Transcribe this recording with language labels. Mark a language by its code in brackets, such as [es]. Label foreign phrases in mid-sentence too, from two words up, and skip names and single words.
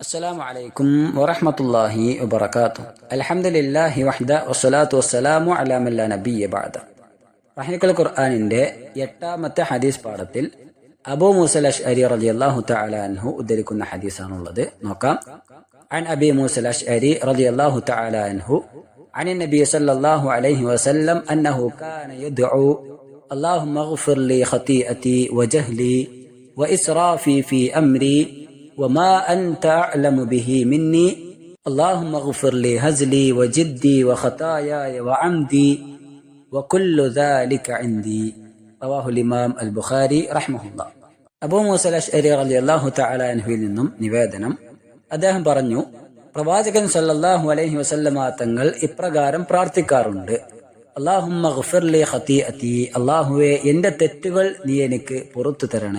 [ar] السلام عليكم ورحمة الله وبركاته الحمد لله وحده والصلاة والسلام على من لا نبي بعده. [ml] റഹീഖുൽ ഖുർആനിന്റെ 8ാമത്തെ ഹദീസ് പാഠത്തിൽ അബൂ മൂസൽ അശ്അരി [ar] رضي الله تعالى عنه [ml] ഉദ്ധരിക്കുന്ന ഹദീസാണുള്ളത്. നോക്കാം. [ar] عن أبي موسى الأشعري رضي الله تعالى عنه عن النبي صلى الله عليه وسلم أنه كان يدعو اللهم اغفر لي خطيئتي وجهلي وإسرافي في أمري وما أنت أعلم به مني اللهم اغفر لي هزلي وجدي وخطاياي وعمدي وكل ذلك عندي. رواه الإمام البخاري رحمه الله. [ml] അബൂ മൂസ അശ്അരി [ar] رضي الله تعالى [ml] അൻഹുവിൽ നിന്നും നിവേദനം, അദ്ദേഹം പറഞ്ഞു, പ്രവാചകൻ [ar] صلى الله عليه وسلم [ml] തങ്ങൾ ഇപ്രകാരം പ്രാർത്ഥിക്കാറുണ്ട്: [ar] اللهم اغفر لي خطيئتي, [ml] അല്ലാഹുവേ എന്റെ തെറ്റുകൾ നീ എനിക്ക് പുറത്തു തരണേ.